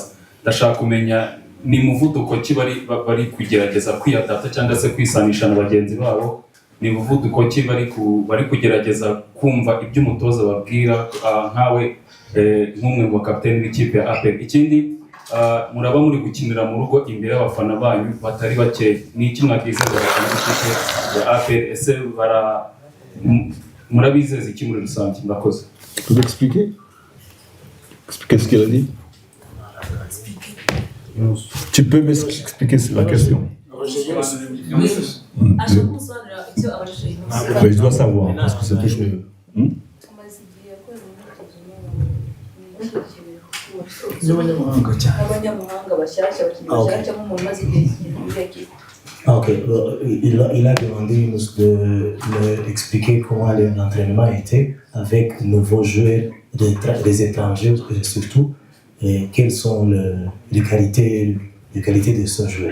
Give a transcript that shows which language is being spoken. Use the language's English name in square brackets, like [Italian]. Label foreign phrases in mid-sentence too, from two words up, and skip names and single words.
[Kinyarwanda] Ndashaka kumenya ni muvuduko ki bari kugerageza kwiyadapta cyangwa se kwisanisha na bagenzi babo, ni muvuduko ki bari kugerageza kumva ibyo umutoza babwira, nkawe nk'umwe mu bakapiteni b'ikipe ya APR. Ikindi, muraba muri gukinira mu rugo imbere y'abafana banyu batari bake, ni iki mwabwizeza abafana b'ikipe ya APR? Ese murabizeza iki muri rusange? Murakoze. [French] Vous expliquer ce qu'il a dit? Tu peux m'expliquer la question? Je dois savoir, parce que ça touche le... Ok, il a demandé d'expliquer comment l'entraînement était avec nouveaux joueurs, des étrangers surtout, et quelles sont les qualités de ce joueur.